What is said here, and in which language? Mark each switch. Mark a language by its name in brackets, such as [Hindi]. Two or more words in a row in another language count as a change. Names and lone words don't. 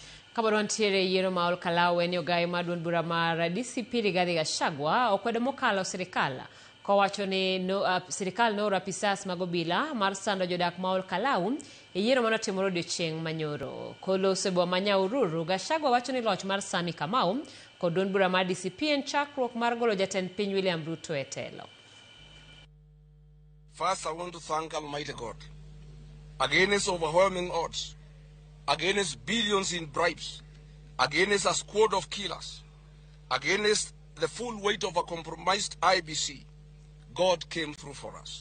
[Luo (Kenya and Tanzania)] Kabadon tiere yiero ma Kalau en yogai madun bura mar DCP Rigathi Gachagua okwedo mokalo sirkal kowacho ni sirkal nooro apisas mag obila mar sando jodak ma Kalau e yiero manotimore odiechieng' manyoro. Kolosebo Manyaururu Gachagua wacho ni loch mar Sami Kamau kod duond bura mar DCP en chakruok mar golo jatend piny William Ruto e telo. [English] First, I want to thank Almighty God against overwhelming odds, against billions in bribes, against a squad of killers, against the full weight of a compromised IBC. God came through for us.